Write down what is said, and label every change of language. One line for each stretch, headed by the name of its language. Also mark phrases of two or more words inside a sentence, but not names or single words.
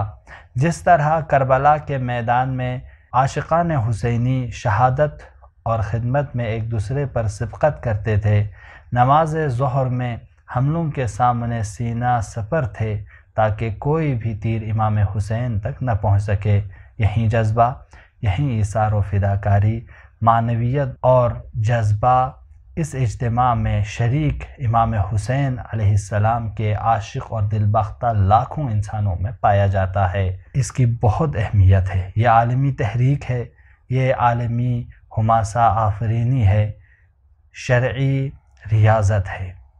Urdu: جس طرح کربلا کے میدان میں عاشقان حسینی شہادت اور خدمت میں ایک دوسرے پر سبقت کرتے تھے، نماز ظہر میں ہم لوگوں کے سامنے سینہ سپر تھے تاکہ کوئی بھی تیر امام حسین تک نہ پہنچ سکے۔ یہی جذبہ، یہی ایثار و فداکاری، معنویت اور جذبہ اس اجتماع میں شریک امام حسین علیہ السلام کے عاشق اور دل بختہ لاکھوں انسانوں میں پایا جاتا ہے۔ اس کی بہت اہمیت ہے۔ یہ عالمی تحریک ہے، یہ عالمی حماسہ آفرینی ہے، شرعی ریاضت ہے۔